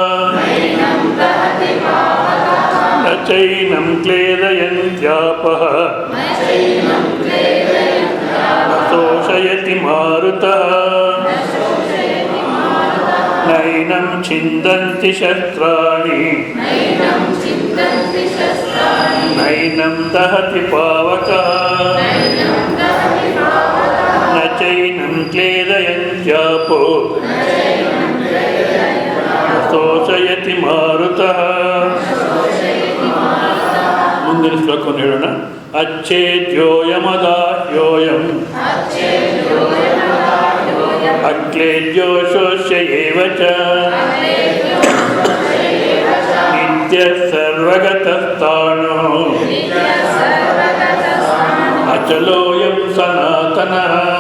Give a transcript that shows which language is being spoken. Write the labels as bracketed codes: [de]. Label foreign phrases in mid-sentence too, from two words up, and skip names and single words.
[sa] ನ ಚೈನಂ ಕ್ಲೇದಯಂತ್ಯಾಪಃ ಶೋಷಯತಿ ಮಾರುತಃ ನೈನಂ ಛಿಂದಂತಿ ಶಸ್ತ್ರಾಣಿ ನೈನಂ ದಹತಿ ಪಾವಕಃ ನ ಚೈನಂ ಕ್ಲೇದಯಂತ್ಯಾಪೋ ಶೋಷಯತಿ ಮಾರುತಃ. [kn] ಮುಂದಿನ ಶ್ಲೋಕವನ್ನು ಹೇಳೋಣ. [sa] ಅಚ್ಛೇದ್ಯೋಯಮದಾಹ್ಯೋಯಂ ಅಕ್ಲೇದ್ಯೋ ಶೋಷ್ಯ ಏವ ಚ ನಿತ್ಯ ಸರ್ವಗತಸ್ಥಾಣೋ ಅಚಲೋಯಂ ಸನಾತನಃ.